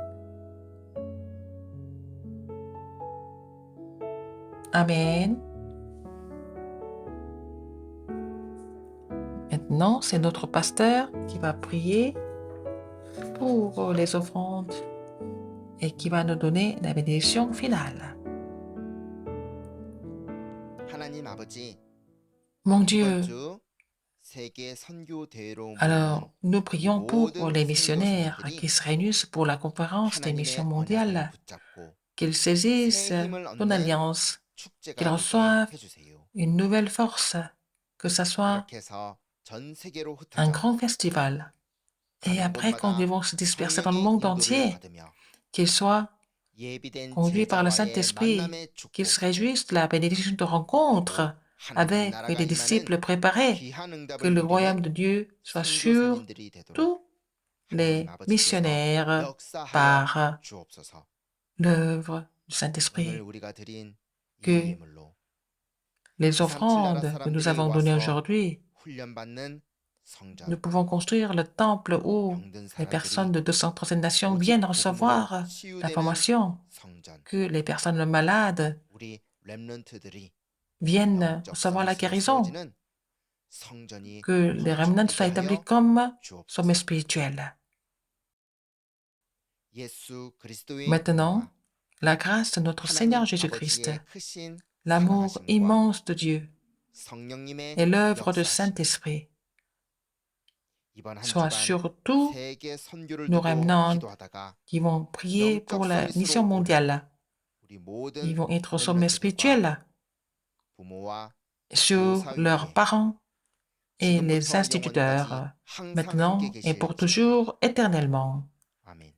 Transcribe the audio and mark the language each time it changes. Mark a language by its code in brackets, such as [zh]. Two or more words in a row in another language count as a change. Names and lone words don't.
[fr] Amen. Maintenant, c'est notre pasteur qui va prier pour les offrandes et qui va nous donner la bénédiction finale. [ko] 하나님 아버지, [fr] Mon [ko] 이번 [fr] Dieu, [ko] 주 세계 선교 대회로 [fr] alors nous prions pour [ko] 모든 [fr] les missionnaires [ko] 선교사들이 [fr] qui se réunissent pour la conférence des [ko] 하나님의 [fr] missions [ko] 언약을 [fr] mondiales, [ko] 붙잡고 [fr] qu'ils saisissent [ko] 새 힘을 [fr] ton [ko] 얻는 [fr] alliance, qu'ils [ko] 축제가 [fr] reçoivent [ko] 되게 해주세요. [fr] une nouvelle force, que ce soit [ko] 이렇게 해서 전 세계로 [fr] un [ko] 흩어져 [fr] grand festival. Et [ko] 가는 [fr] après, quand [ko] 곳마다 [fr] ils vont se disperser dans le [ko] 성령의 [fr] monde [ko] 인도를 [fr] entier, [ko] 받으며 [fr] qu'ils soient [ko] 예비된 [fr] conduits par le [ko] 제자와의 [fr] Saint-Esprit, [ko] 만남의 축복, [fr] qu'ils se réjouissent de la bénédiction de rencontre [ko] 하나님 [fr] avec [ko] 나라가 [fr] les [ko] 임하는 [fr] disciples préparés, [ko] 귀한 [fr] que [ko] 응답을 [fr] le royaume [ko] 누리는 [fr] de Dieu soit sur [ko] 선교사님들이 되도록 [fr] tous les [ko] 하나님 아버지께서 [fr] missionnaires [ko] 역사하여 [fr] par [ko] 주옵소서. [fr] l'œuvre du [ko] 오늘 [fr] Saint-Esprit, [ko] 우리가 드린 이 [fr] que [ko] 예물로 [fr] les offrandes que nous avons données aujourd'hui, [ko] 훈련받는 성전, [fr] nous pouvons construire le temple où [ko] 병든 [fr] les personnes [ko] 사람들이 [fr] de 237 nations [ko] 오직 [fr] viennent [ko] 복음으로 [fr] recevoir la [ko] 치유되는 [fr] formation, [ko] 성전, [fr] que les personnes malades [ko] 우리 렘넌트들이 [fr] viennent [ko] 영적 [fr] recevoir la [ko] 서밋으로 [fr] guérison, [ko] 세워지는 성전이 [fr] que les remnants soient [ko] 건축되게 [fr] établis [ko] 하여 [fr] comme [ko] 주옵소서. [fr] sommets spirituels. [ko] 예수 그리스도의 [fr] Maintenant, [ko] 은혜와 [fr] la grâce de notre [ko] 하나님 [fr] Seigneur Jésus-Christ, [ko] 아버지의 크신 [fr] l'amour [ko] 사랑하심과 [fr] immense de Dieu [ko] 성령님의 [fr] et l'œuvre du [ko] 역사하심, [fr] Saint-Esprit [ko] 이번 한 [fr] soient [ko] 주간 [fr] sur tous [ko] 세계 선교를 [fr] nos [ko] 두고 [fr] remnants [ko] 기도하다가 [fr] qui vont prier pour la [ko] 영적 [fr] mission [ko] 서밋으로 [fr] mondiale. [ko] 우리 모든 [fr] Ils vont être au sommet [ko] 렘넌트들과 [fr] spirituel [ko] 부모와 [fr] sur [ko] 교사 [fr] leurs [ko] 위에 [fr] parents et les [ko] 지금부터 [fr] instituteurs, [ko] 영원까지 항상 [fr] maintenant [ko] 함께 [fr] et pour [ko] 계실지어다. [fr] toujours, éternellement. [ko] 아멘.